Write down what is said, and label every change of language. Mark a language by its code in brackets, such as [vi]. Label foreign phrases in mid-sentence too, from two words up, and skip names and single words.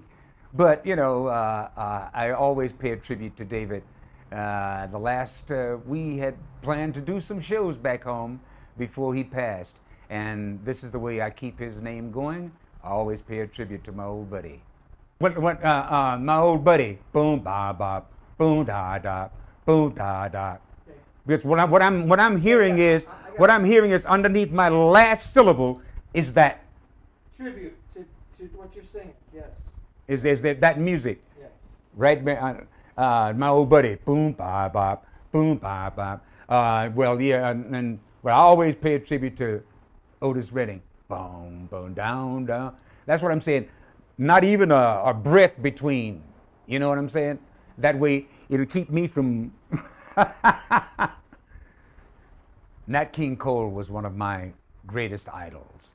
[en] But, you know, I always pay a tribute to David. The last, we had planned to do some shows back home before he passed. And this is the way I keep his name going. I always pay a tribute to my old buddy. My old buddy, boom, ba, ba, boom, da, da, boom, da, da. Because what I'm hearing is underneath my last syllable is that tribute to what you're singing. Yes. Is that music? Yes. Right, my old buddy, boom, ba, ba, boom, ba, ba. Well, yeah, and I always pay a tribute to Otis Redding. Boom, boom, down, down. That's what I'm saying. Not even a breath between. You know what I'm saying? That way, it'll keep me from. Nat King Cole was one of my greatest idols.